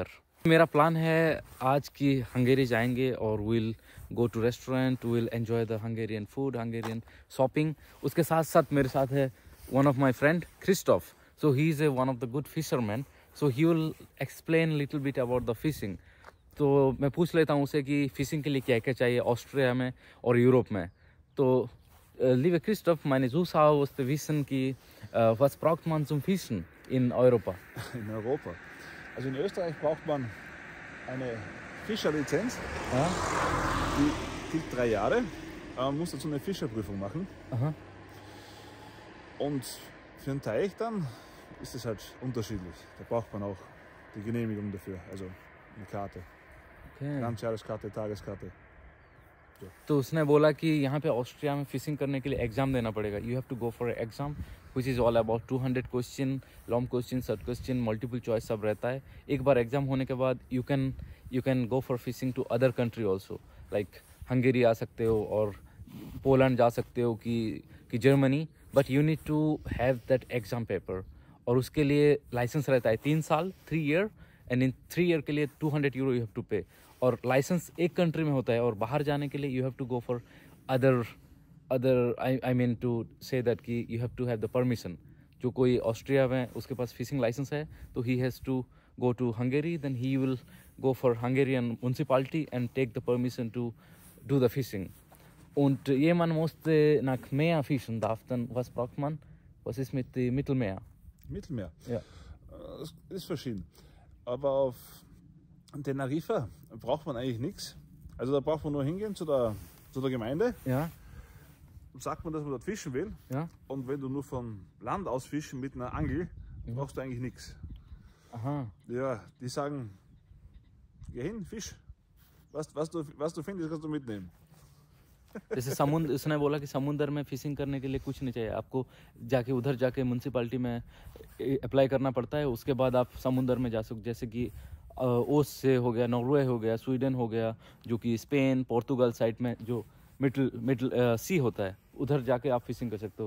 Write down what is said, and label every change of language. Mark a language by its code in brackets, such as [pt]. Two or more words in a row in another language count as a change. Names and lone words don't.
[hi] मेरा प्लान है आज की हंगेरी जाएंगे और [en] will go to restaurant, will enjoy the Hungarian food, Hungarian shopping. [hi] उसके साथ साथ मेरे साथ है [en] one of my friend [hi] क्रिस्टोफ। [en] so he is one of the good fisherman, so he will explain little bit about the fishing. [hi] तो मैं पूछ लेता हूँ उसे कि फ़िशिंग के लिए क्या क्या चाहिए ऑस्ट्रिया में और यूरोप में। [de] तो liebe Christoph, meine Zuschauer mussten wissen, was braucht man zum Fischen in Europa? In Europa. Also in Österreich braucht man eine Fischerlizenz. Ja? Die gilt 3 Jahre. Man muss dazu eine Fischerprüfung machen. Aha. Und für einen Teich dann ist es halt unterschiedlich. Da braucht man auch die Genehmigung dafür, also eine Karte. Okay. Ganzjahreskarte, Tageskarte. [hi] तो उसने बोला कि यहाँ पे ऑस्ट्रिया में फिशिंग करने के लिए एग्जाम देना पड़ेगा। [en] you have to go for exam which is all about 200 question, long question, short question, multiple choice [hi] सब रहता है। एक बार एग्जाम होने के बाद [en] you can go for fishing to other country also, like [hi] हंगेरी आ सकते हो और पोलैंड जा सकते हो कि जर्मनी। [en] but you need to have that exam paper [hi] और उसके लिए लाइसेंस रहता है 3 साल, [en] 3 year, and in 3 year [hi] के लिए [en] 200 euro you have to pay. [hi] और लाइसेंस एक कंट्री में होता है और बाहर जाने के लिए [en] you have to go for other I mean to say that कि you have to have the permission। [hi] जो कोई ऑस्ट्रिया में उसके पास फिशिंग लाइसेंस है तो [en] he has to go to Hungary, then he will go for Hungarian municipality and take the permission to do the fishing. [de] Und jemand musste nach Meer fischen darf, dann was braucht man? Was ist mit dem Mittelmeer? Mittelmeer? Ja. Das ist verschieden. Aber auf Teneriffa braucht man eigentlich nichts. Also da braucht man nur hingehen zu der Gemeinde. Ja. Sagt man, dass man dort fischen will. Ja. Und wenn du nur von Land aus fischen mit einer Angel, brauchst du eigentlich nichts. Aha. Ja, die sagen, geh hin, fisch. Was du findest, kannst du mitnehmen. [hi] जैसे समुद्र, उसने बोला कि समुद्र में फिशिंग करने के लिए कुछ नहीं चाहिए आपको, जाके उधर जाके म्यूनसिपालिटी में अप्लाई करना पड़ता है, उसके बाद आप समुद्र में जा सकते, जैसे कि ओस से हो गया, नॉर्वे हो गया, स्वीडन हो गया, जो कि स्पेन पोर्तुगल साइड में जो मिडल सी होता है, उधर जाके आप फिशिंग कर सकते हो.